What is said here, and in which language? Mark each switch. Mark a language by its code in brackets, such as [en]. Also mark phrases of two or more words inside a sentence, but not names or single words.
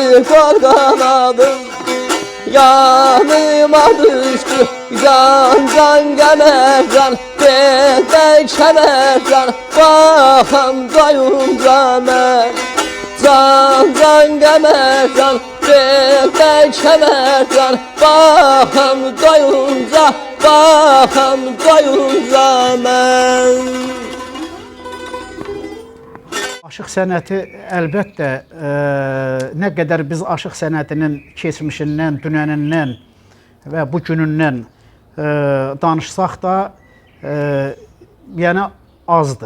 [az] kol qanadım yanıma düştü can kemercan benden kemercan bakım doyunca men can kemercan benden kemercan bakım doyunca men. Aşıq sənəti əlbəttə nə qədər biz aşıq sənətinin keçmişindən, dünənindən və bu günündən danışsaq da yəni azdır.